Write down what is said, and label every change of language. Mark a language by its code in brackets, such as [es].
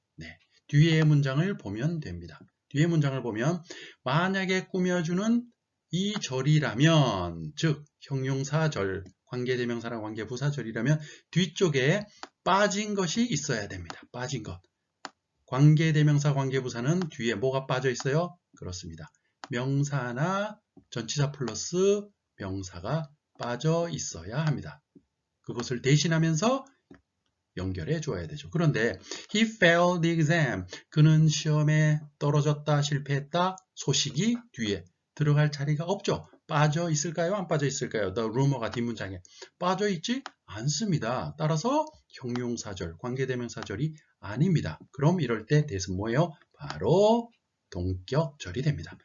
[ko] 네, 뒤에 문장을 보면 됩니다. 뒤에 문장을 보면 만약에 꾸며주는 이 절이라면, 즉 형용사절, 관계대명사랑 관계부사절이라면 뒤쪽에 빠진 것이 있어야 됩니다. 빠진 것. 관계대명사, 관계부사는 뒤에 뭐가 빠져 있어요? 그렇습니다. 명사나 전치사 플러스 명사가 빠져 있어야 합니다. 그것을 대신하면서 연결해 줘야 되죠. 그런데 [en] he failed the exam. [ko] 그는 시험에 떨어졌다, 실패했다 소식이 뒤에 들어갈 자리가 없죠. 빠져 있을까요? 안 빠져 있을까요? The rumor가 뒷문장에 빠져 있지 않습니다. 따라서 형용사절, 관계대명사절이 아닙니다. 그럼 이럴 때 that은 뭐예요? 바로 동격절이 됩니다.